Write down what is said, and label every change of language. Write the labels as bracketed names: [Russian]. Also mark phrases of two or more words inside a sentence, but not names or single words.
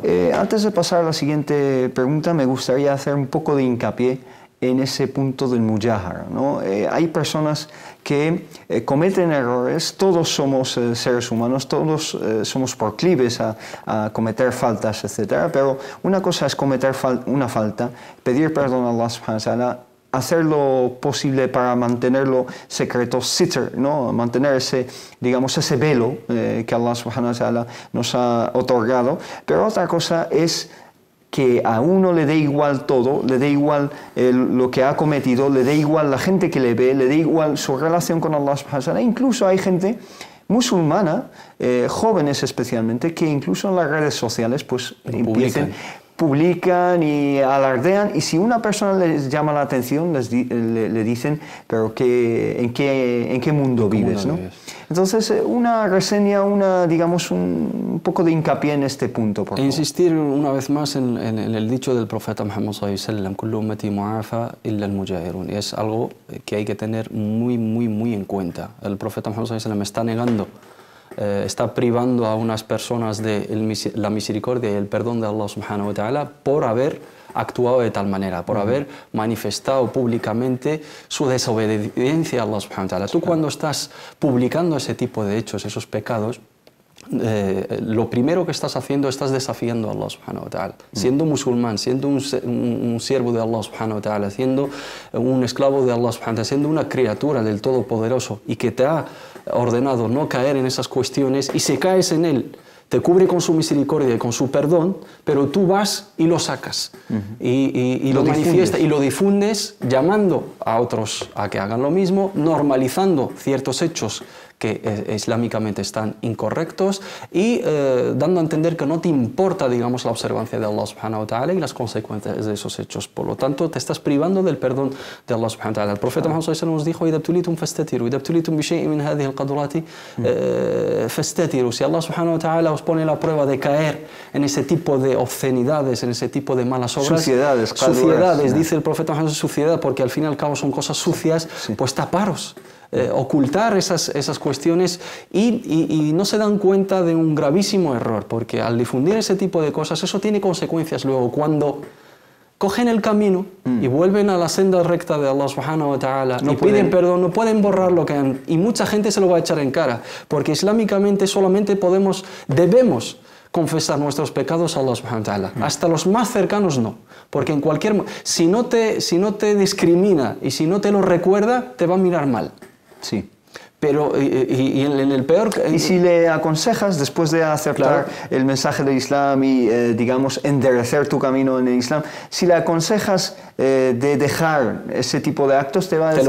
[Spanish] Antes de pasar a la siguiente pregunta, me gustaría hacer un poco de hincapié en ese punto del mujahara, ¿no? Hay personas que cometen errores. Todos somos seres humanos, todos somos proclives a cometer faltas, etc. Pero una cosa es cometer una falta, pedir perdón a Allah [Arabic] سبحانه وتعالى, [Spanish] hacer lo posible para mantenerlo secreto, sitr, ¿no? Mantener ese, digamos, ese velo que Allah [Arabic] سبحانه وتعالى [Spanish] nos ha otorgado. Pero otra cosa es que a uno le dé igual todo, le dé igual lo que ha cometido, le dé igual la gente que le ve, le dé igual su relación con Allah [Arabic] سبحانه وتعالى. [Spanish] Incluso hay gente musulmana, jóvenes especialmente, que incluso en las redes sociales pues publican y alardean, y si una persona les llama la atención, le dicen, pero ¿en qué mundo vives? ¿No? Entonces, una reseña, digamos, un poco de hincapié en este punto, por favor. Insistir una vez más en el dicho del profeta Muhammad [Arabic] صلى الله عليه وسلم: كل أمتي معافى إلا المجاهرون. [Spanish] Es algo que hay que tener muy, muy, muy en cuenta. El profeta Muhammad [Arabic] صلى الله عليه وسلم [Spanish] está negando, está privando a unas personas de la misericordia y el perdón de Allah [Arabic] سبحانه وتعالى [Spanish] por haber actuado de tal manera, por haber manifestado públicamente su desobediencia a Allah [Arabic] سبحانه وتعالى. [Spanish] Tú, cuando estás publicando ese tipo de hechos, esos pecados, lo primero que estás haciendo, estás desafiando a Allah [Arabic] سبحانه وتعالى. [Spanish] Siendo musulmán, siendo un siervo de Allah [Arabic] سبحانه وتعالى, [Spanish] siendo un esclavo de Allah [Arabic] سبحانه وتعالى, [Spanish] siendo una criatura del Todopoderoso y que te ha ordenado no caer en esas cuestiones, y si caes en él, te cubre con su misericordia y con su perdón, pero tú vas y lo sacas y lo manifiestas y lo difundes, llamando a otros a que hagan lo mismo, normalizando ciertos hechos que islámicamente están incorrectos y dando a entender que no te importa, digamos, la observancia de Allah [Arabic] سبحانه وتعالى [Spanish] y las consecuencias de esos hechos. Por lo tanto, te estás privando del perdón de Allah [Arabic] سبحانه وتعالى. [Spanish] El profeta Muhammad [Arabic] صلى الله عليه وسلم [Spanish] nos dijo: [Arabic] "إذا ابتليتم فاستتروا، إذا ابتليتم بشيء من هذه القاذورات فاستتروا." [Spanish] Si Allah [Arabic] سبحانه وتعالى [Spanish] os pone la prueba de caer en ese tipo de obscenidades, en ese tipo de malas obras, suciedades, dice el profeta Muhammad, suciedad, porque al fin y al cabo son cosas sucias, pues taparos. Ocultar esas cuestiones y no se dan cuenta de un gravísimo error, porque al difundir ese tipo de cosas, eso tiene consecuencias luego cuando cogen el camino y vuelven a la senda recta de Allah [Arabic] سبحانه وتعالى [Spanish] y piden perdón, no pueden borrar lo que han, y mucha gente se lo va a echar en cara, porque islámicamente solamente debemos confesar nuestros pecados a Allah [Arabic] سبحانه وتعالى, [Spanish] hasta los más cercanos no, porque en cualquier, si no te discrimina y si no te lo recuerda, te va a mirar mal. Sí. Pero y en el peor... Y si le aconsejas, después de aceptar el mensaje del Islam y, digamos, enderecer tu camino en el Islam, si le aconsejas de dejar ese tipo de actos, te va a decir,